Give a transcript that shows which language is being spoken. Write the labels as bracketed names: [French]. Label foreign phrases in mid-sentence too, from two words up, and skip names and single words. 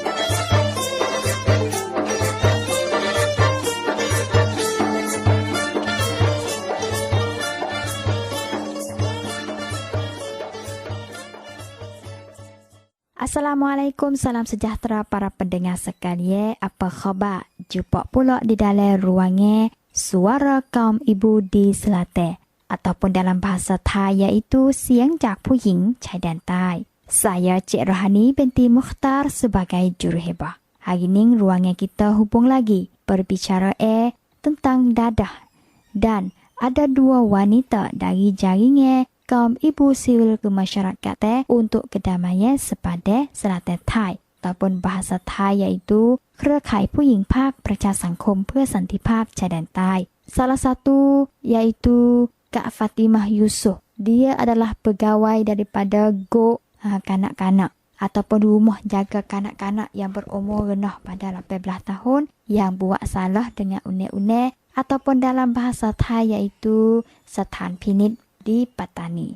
[Malay] Assalamualaikum, salam sejahtera para pendengar sekalian. Apa khabar? Jumpa pula di dalam ruangnya Suara Kaum Ibu di Selatan ataupun dalam bahasa Thai iaitu [Thai] เสียงจากผู้หญิง ชายแดนใต้ [Malay] Saya Cik Rohani binti Mukhtar sebagai juruhebah. Hari ini ruangnya kita hubung lagi berbicara tentang dadah dan ada dua wanita dari jaringan kaum ibu sivil kemasyarakatan untuk kedamaian sepada Selatan Thai ataupun bahasa Thai iaitu [Thai] เครือข่ายผู้หญิงภาคประชาสังคมเพื่อสันติภาพชายแดนใต้ [Malay] Salah satu yaitu Kak Fatimah Yusof. Dia adalah pegawai daripada Go kanak-kanak ataupun rumah jaga kanak-kanak yang berumur rendah pada 18 tahun yang buat salah dengan unek-unek ataupun dalam bahasa Thai yaitu Satan Pinit di Patani.